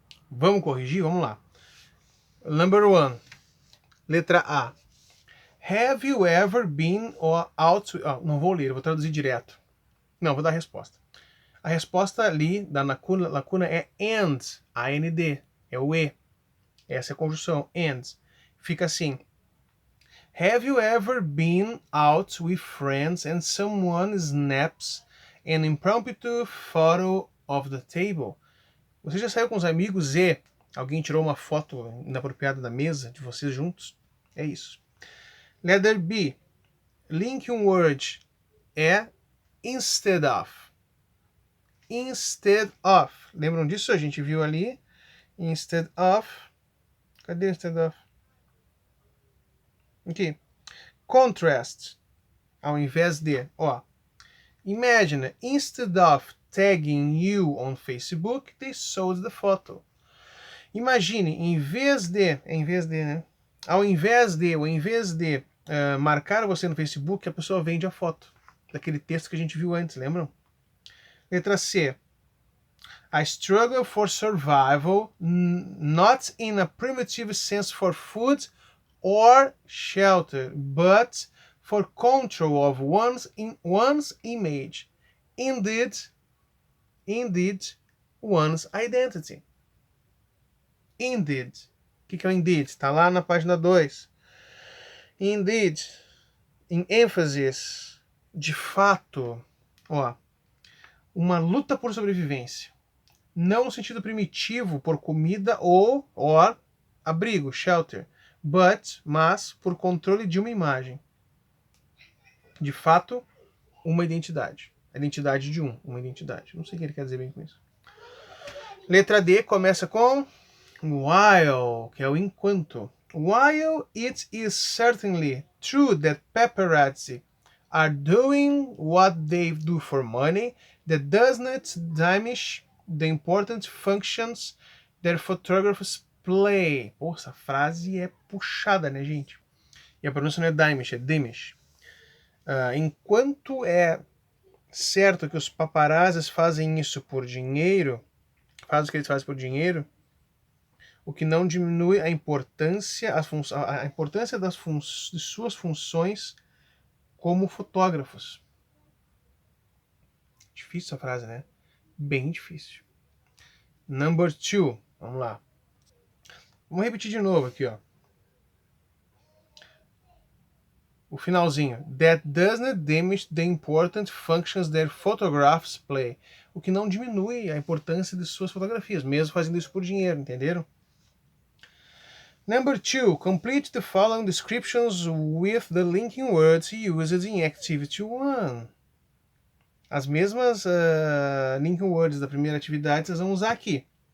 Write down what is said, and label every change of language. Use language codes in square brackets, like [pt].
[pt] Vamos corrigir? Vamos lá. [en] Number 1. [pt] Letra A. [en] Have you ever been out... [pt] não vou ler, vou traduzir direto. Não, vou dar a resposta. A resposta ali da lacuna é and, A-N-D, é o E. Essa é a conjunção, and. Fica assim. [en] Have you ever been out with friends and someone snaps an impromptu photo of the table? [pt] Você já saiu com os amigos e alguém tirou uma foto inapropriada da mesa de vocês juntos? É isso. [en] Letter B. [pt] Linking word é instead of. [en] Instead of. [pt] Lembram disso? A gente viu ali. Instead of. Cadê instead of? Aqui. Contrast. Ao invés de. Ó. [en] Imagine, instead of tagging you on Facebook, they sold the photo. [pt] Imagine, em vez de, né? Ao invés de marcar você no Facebook, a pessoa vende a foto daquele texto que a gente viu antes, lembram? Letra C. [en] I struggle for survival, not in a primitive sense for food or shelter, but for control of one's image. Indeed, one's identity. Indeed. [pt] O que é o indeed? Está lá na página 2. Indeed, em ênfases, de fato, ó, uma luta por sobrevivência. Não no sentido primitivo, por comida ou abrigo, shelter, mas por controle de uma imagem. De fato, uma identidade. A identidade de uma identidade. Não sei o que ele quer dizer bem com isso. Letra D começa com while, que é o enquanto. [en] While it is certainly true that paparazzi are doing what they do for money, that does not diminish the important functions their photographs play. [pt] Pô, essa frase é puxada, né, gente? E a pronúncia não é Dimish, é Dimish. Enquanto é certo que os paparazzis fazem isso por dinheiro, fazem o que eles fazem por dinheiro, o que não diminui a importância, a importância de suas funções como fotógrafos. Difícil essa frase, né? Bem difícil. [en] Number 2, [pt] vamos lá. Vamos repetir de novo aqui, ó. O finalzinho. [en] That doesn't diminish the important functions their photographs play. [pt] O que não diminui a importância de suas fotografias, mesmo fazendo isso por dinheiro, entenderam? [en] Number 2. Complete the following descriptions with the linking words used in Activity 1. [pt] As mesmas linking words da primeira atividade vocês vão usar aqui.